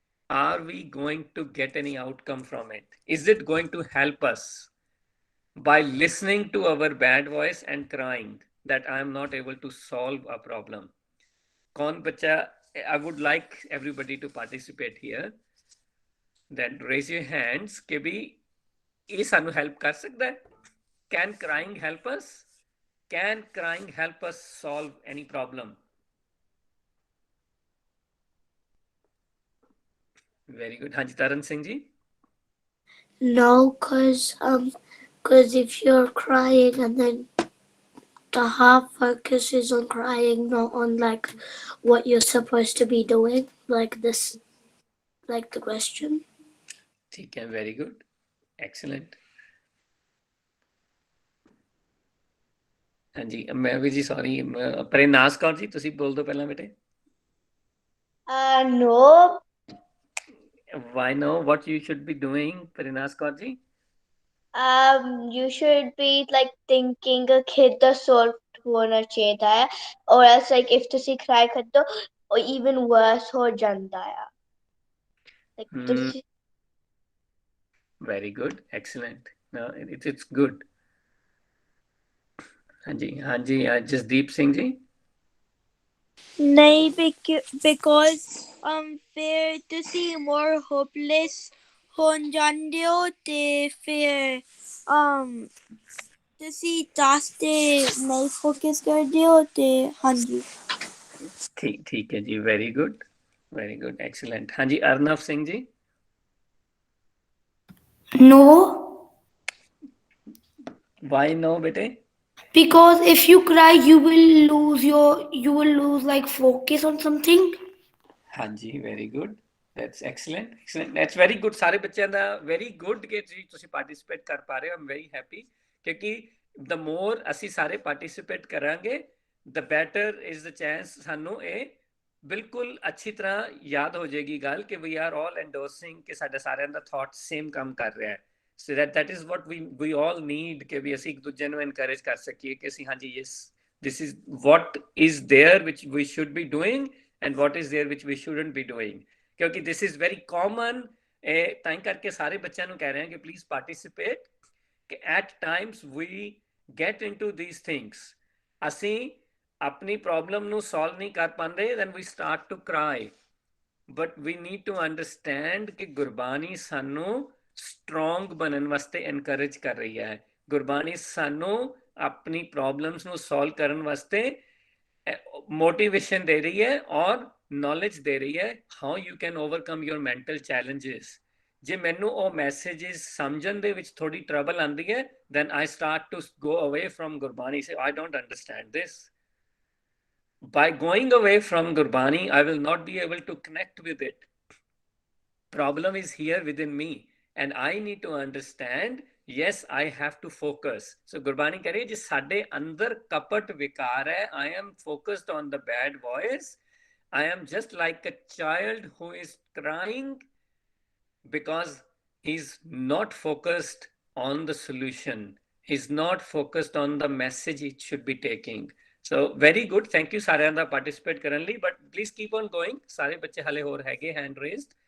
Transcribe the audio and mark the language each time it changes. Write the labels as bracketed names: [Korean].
[English] Are we going to get any outcome from it? Is it going to help us by listening to our bad voice and crying that I am not able to solve a problem? Kaun bacha, I would like everybody to participate here. Then raise your hands [Hindi] कि भी ये सानू help कर सकता है? [English] Can crying help us? Can crying help us solve any problem? Very good. [Hindi] हाँ जी, Taran Singh ji. [English] No, because if you're crying and then the half focus is on crying, not on like what you're supposed to be doing, like this, like the question. ठीक है, very good, excellent. [Hindi] हाँ जी, मैं भी जी sorry, [Punjabi] परिनास Kaur ji ਤੁਸੀਂ ਬੋਲ ਦਿਓ ਪਹਿਲਾਂ ਬੇਟੇ। [English] No. Why no? What you should be doing, Parinas Kaur ji? You should be like thinking a kid the sort [Hindi] होना चाहिए है, [English] or else like if तुसी cry कर दो or even worse हो जाता है, like तुसी Very good, excellent. No, it's good. [Hindi] हाँ जी, जसदीप सिंह जी। [Punjabi] ਨਹੀਂ because ਫਿਰ ਤੁਸੀਂ [English] more hopeless [Punjabi] ਹੋਣ ਜਾਂਦੇ ਹੋ ਤੇ ਫਿਰ ਤੁਸੀਂ task ਤੇ ਨਹੀਂ focus ਕਰਦੇ ਹੋ ਤੇ ਹਾਂਜੀ [Hindi] ठीक है जी, वेरी गुड, एक्सीलेंट। हाँ जी, Arnav Singh ji. [English] No, why no बेटे? because if you cry, you will lose like focus on something. [Hindi] हाँ जी, [English] Very good, that's excellent, that's very good. [Punjabi] ਸਾਰੇ ਬੱਚਿਆਂ ਦਾ ਵੈਰੀ ਗੁੱਡ ਕਿ ਤੁਸੀਂ ਪਾਰਟਿਸਿਪੇਟ ਕਰ ਪਾ ਰਹੇ ਹੋ। ਆਮ ਵੈਰੀ ਹੈਪੀ ਕਿਉਂਕਿ [English] the more [Punjabi] ਅਸੀਂ ਸਾਰੇ ਪਾਰਟਿਸਿਪੇਟ ਕਰਾਂਗੇ [English] the better is the chance [Punjabi] ਸਾਨੂੰ ਇਹ ਬਿਲਕੁਲ ਅੱਛੀ ਤਰ੍ਹਾਂ ਯਾਦ ਹੋ ਜਾਏਗੀ ਗੱਲ ਕਿ [English] we are all endorsing [Punjabi] ਕਿ ਸਾਡੇ ਸਾਰਿਆਂ ਦਾ ਥਾਟ ਸੇਮ ਕੰਮ ਕਰ ਰਿਹਾ ਹੈ। [English] so that is what we all need [Punjabi] ਕਿ ਵੀ ਅਸੀਂ ਇੱਕ ਦੂਜੇ ਨੂੰ ਐਨਕਰੇਜ ਕਰ ਸਕੀਏ ਕਿ ਅਸੀਂ ਹਾਂਜੀ [English] Yes this is what is there which we should be doing and what is there which we shouldn't be doing ਕਿਉਂਕਿ this is very common। [Punjabi] ਤਾਂ ਕਰਕੇ ਸਾਰੇ ਬੱਚਿਆਂ ਨੂੰ ਕਹਿ ਰਹੇ ਹਾਂ ਕਿ ਪਲੀਜ਼ ਪਾਰਟਿਸਿਪੇਟ ਕਿ [English] at times we get into these things [Punjabi] ਅਸੀਂ ਆਪਣੀ ਪ੍ਰੋਬਲਮ ਨੂੰ ਸੋਲਵ ਨਹੀਂ ਕਰ ਪਾਉਂਦੇ [English] then we start to cry but we need to understand [Punjabi] ਕਿ ਗੁਰਬਾਣੀ ਸਾਨੂੰ ਸਟਰੋਂਗ ਬਣਨ ਵਾਸਤੇ ਐਨਕਰੇਜ ਕਰ ਰਹੀ ਹੈ। ਗੁਰਬਾਣੀ ਸਾਨੂੰ ਆਪਣੀ ਪ੍ਰੋਬਲਮਸ ਨੂੰ ਸੋਲਵ ਕਰਨ ਵਾਸਤੇ ਮੋਟੀਵੇਸ਼ਨ ਦੇ ਰਹੀ ਹੈ ਔਰ ਨੌਲੇਜ ਦੇ ਰਹੀ ਹੈ [English] How you can overcome your mental challenges. [Punjabi] ਜੇ ਮੈਨੂੰ ਉਹ ਮੈਸੇजेस ਸਮਝਣ ਦੇ ਵਿੱਚ ਥੋੜੀ ਟਰਬਲ ਆਉਂਦੀ ਹੈ [English] then I start to go away from [Punjabi] Gurbani, [English] say I don't understand this. By going away from Gurbani, I will not be able to connect with it. Problem is here within me and I need to understand, yes, I have to focus. So [Punjabi] Gurbani kare je sade andar kapat vikar hai, [English] I am focused on the bad voice. I am just like a child who is crying because he's not focused on the solution. He's not focused on the message he should be taking. So very good, thank you [Punjabi] ਸਾਰਿਆਂ ਦਾ participate ਕਰਨ ਲਈ [English] but please keep on going। [Punjabi] ਸਾਰੇ ਬੱਚੇ ਹਲੇ ਹੋਰ ਹੈਗੇ hand raised।